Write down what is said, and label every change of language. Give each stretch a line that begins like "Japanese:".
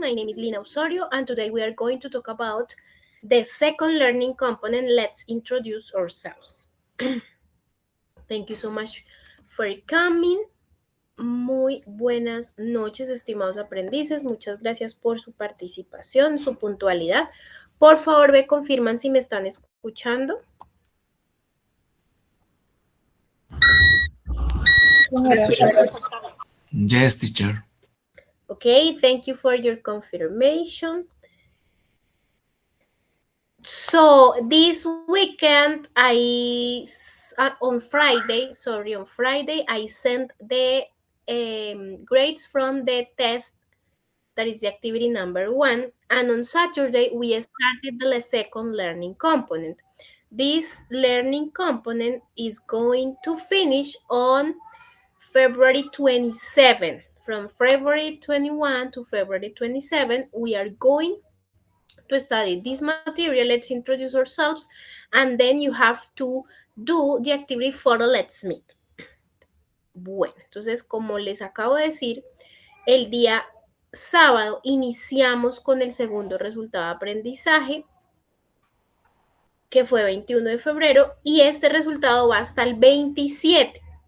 English: My name is Lina Osorio, and today we are going to talk about the second learning component. Let's introduce ourselves. Thank you so much for coming.
Spanish: Muy buenas noches, estimados aprendices. Muchas gracias por su participación, su puntualidad. Por favor, me confirman si me están escuchando.
English: Yes, teacher. Okay, thank you for your confirmation. So this weekend, on Friday, I sent the grades from the test, that is the activity number 1, and on Saturday, we started the second learning component. This learning component is going to finish on February 27. From February 21 to February 27, we are going to study this material. Let's introduce ourselves, and then you have to do the activity for Let's Meet.
Spanish: Bueno, entonces, como les acabo de decir, el día sábado iniciamos con el segundo resultado de aprendizaje, que fue 21 de febrero, y este resultado va hasta el 27.